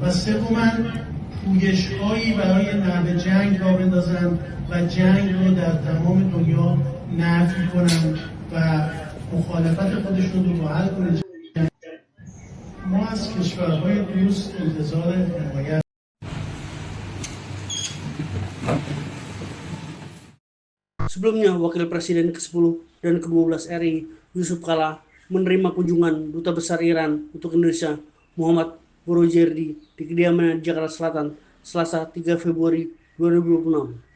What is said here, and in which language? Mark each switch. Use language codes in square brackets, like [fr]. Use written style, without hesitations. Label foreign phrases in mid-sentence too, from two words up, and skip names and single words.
[fa] و سوما پویش‌هایی برای نقد جنگ را بندازند و جنگ رو در تمام دنیا نفی کنند و مخالفت خودشون رو با حل کنند. ما از کشورهای دوست انتظار حمایت. [id] Sebelumnya, Wakil Presiden ke-10 dan ke-12 RI, Yusuf Kala, menerima kunjungan Duta Besar Iran untuk Indonesia, Muhammad Borojerdi, di kediamannya di Jakarta Selatan, Selasa 3 Februari 2026.